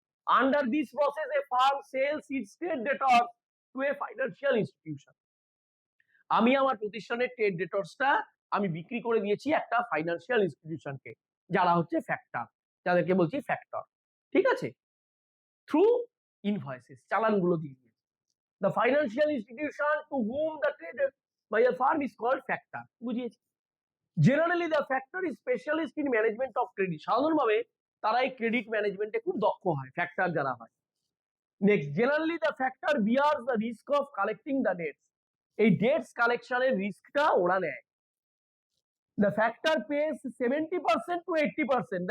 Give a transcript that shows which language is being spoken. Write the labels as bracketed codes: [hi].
[en] Under this process a firm sells its trade debtors to a financial institution. [bn] আমি আমার প্রতিষ্ঠানের trade ডেটর্সটা আমি বিক্রি করে দিয়েছি একটা ফাইন্যান্সিয়াল ইনস্টিটিউশনকে, যারা হচ্ছে ফ্যাক্টর, যাদেরকে বলছি ফ্যাক্টর। ঠিক আছে? [en] through invoices, [bn] চালানগুলো দিয়ে দিয়েছে। [en] The financial institution to whom the trade by a firm is called factor. [bn] বুঝিয়েছি। [en] Generally the factor is specialist in management of credit. [bn] সাধারণভাবে তারা এই ক্রেডিট ম্যানেজমেন্টে খুব দক্ষ হয়, ফ্যাক্টর যারা হয়। [en] Next, generally the factor bears the risk of collecting the debts. [bn] এই ডেটস কালেকশনের রিস্কটা ওরা নেয়। [en] The factor pays 70% to 80%।